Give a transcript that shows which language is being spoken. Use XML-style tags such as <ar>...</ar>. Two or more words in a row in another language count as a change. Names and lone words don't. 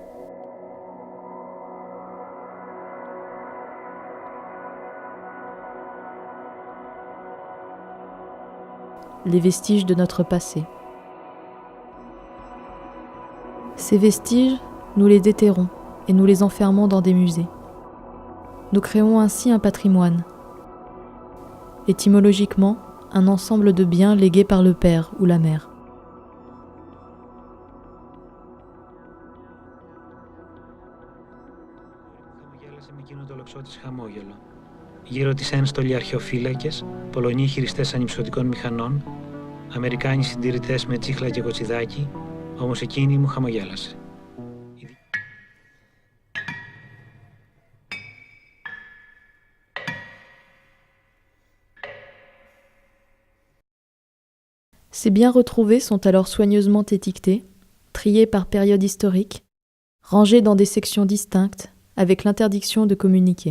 <fr>Les vestiges de notre passé. Ces vestiges, nous les déterrons et nous les enfermons dans des musées. Nous créons ainsi un patrimoine. Étymologiquement, un ensemble de biens légués par le père ou la mère.</fr> <el>Με εκείνο το λοξό της χαμόγελο. Γύρω της ένστολοι αρχαιοφύλακες, Πολωνοί χειριστές ανυψωτικών μηχανών, Αμερικάνοι συντηρητές με τσίχλα και κοτσιδάκι, όμως εκείνη μου χαμογέλασε.</el> <fr>Ces biens retrouvés sont alors soigneusement étiquetés, triés par période historique, rangés dans des sections distinctes, avec l'interdiction de communiquer.</fr>